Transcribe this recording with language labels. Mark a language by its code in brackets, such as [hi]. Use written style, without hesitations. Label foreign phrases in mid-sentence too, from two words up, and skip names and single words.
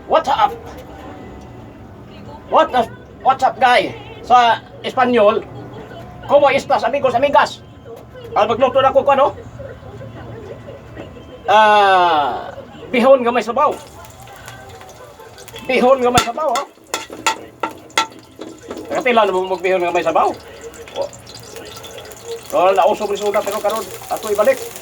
[en] What's up? What's up, guy? [ceb] Sa Espanyol, [es] como estas, amigos, amigas? [ceb] Magluto na ko ano? Bihon nga may sabaw. Bihon nga may sabaw, ha? Nakatila na mo magbihon nga may sabaw. So, nausog ni suda, pero karon ato ibalik.